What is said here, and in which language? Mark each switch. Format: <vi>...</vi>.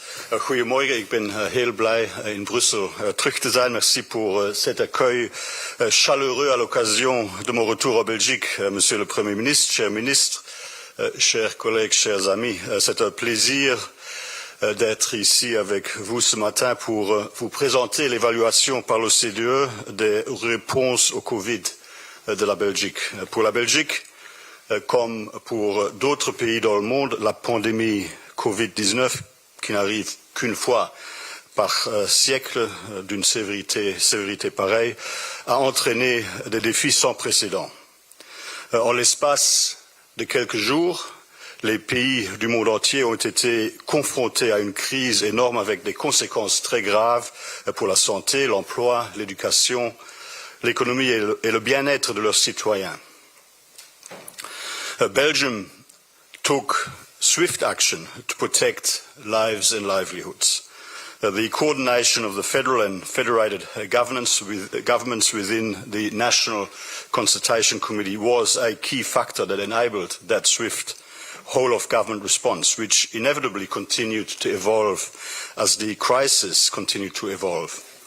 <nl>Goedemorgen, ik ben heel blij in Brussel terug te zijn.</nl> <fr>Merci pour cet accueil chaleureux à l'occasion de mon retour en Belgique. Monsieur le Premier ministre, chers collègues, chers amis, c'est un plaisir d'être ici avec vous ce matin pour vous présenter l'évaluation par l'OCDE des réponses au Covid de la Belgique. Pour la Belgique, comme pour d'autres pays dans le monde, la pandémie Covid-19, qui n'arrive qu'une fois par siècle d'une sévérité pareille, a entraîné des défis sans précédent. En l'espace de quelques jours, les pays du monde entier ont été confrontés à une crise énorme avec des conséquences très graves pour la santé, l'emploi, l'éducation, l'économie et le bien-être de leurs citoyens.</fr> <en>Belgium took swift action to protect lives and livelihoods. The coordination of the federal and federated governments within the National Consultation Committee was a key factor that enabled that swift whole-of-government response, which inevitably continued to evolve as the crisis continued to evolve.</en>